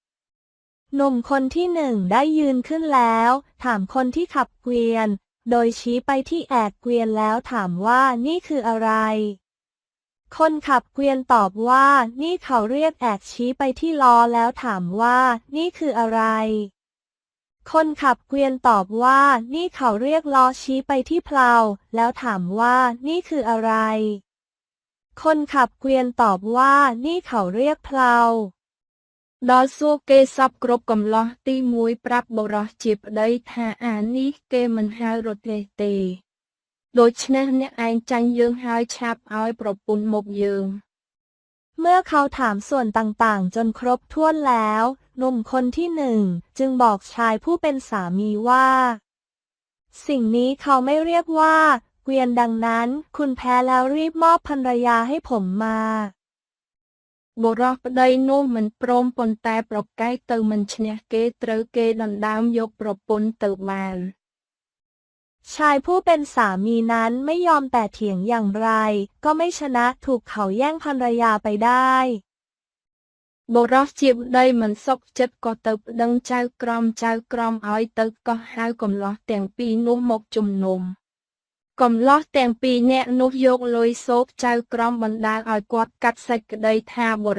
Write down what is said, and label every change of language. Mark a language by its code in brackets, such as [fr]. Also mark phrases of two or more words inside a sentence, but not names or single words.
[th] หนุ่มคนที่หนึ่งได้ยืนขึ้นแล้วถามคนที่ขับเกวียนโดยชี้ไปที่แอกเกวียนแล้วถามว่านี่คืออะไรคนขับเกวียนตอบว่านี่เขาเรียกแอกชี้ไปที่ล้อแล้วถามว่านี่คืออะไรคนขับเกวียนตอบว่านี่เขาเรียกล้อชี้ไปที่เพลาแล้วถามว่านี่คืออะไรคนขับเกวียนตอบว่านี่เขาเรียกเพลา [km] ដល់សួរគេសពគ្រប់កំឡោះទី1ប្រាប់បុរសជាប្តីថាអានេះគេមិនហៅរទេដូច្នេះអ្នកឯងចាញ់យើងហើយឆាប់ឲ្យប្រពន្ធមកយើង [th] เมื่อเขาถามส่วนต่างๆจนครบถ้วนแล้วหนุ่มคนที่หนึ่งจึงบอกชายผู้เป็นสามีว่าสิ่งนี้เขาไม่เรียกว่าเกวียนดังนั้นคุณแพ้แล้วรีบมอบภรรยาให้ผมมา [km] បុរសប្តីនោះមិនព្រមប៉ុន្តែប្រកែកទៅមិនឈ្នះគេត្រូវគេដណ្ដើមយកប្រពន្ធទៅបាន [th] ชายผู้เป็นสามีนั้นไม่ยอมแต่เถียงอย่างไร ก็ไม่ชนะถูกเขาแย่งภรรยาไปได้ [km] បុរសជាប្តីមិនសុខចិត្តក៏ទៅប្តឹងចៅក្រមឲ្យទៅកោះហៅកំលោះទាំងពីរនោះមកជំនុំកំលោះទាំងពីរនាក់នោះយកលុយសូកចៅក្រមបណ្តាលឲ្យគាត់កាត់សេចក្តីថាបុរ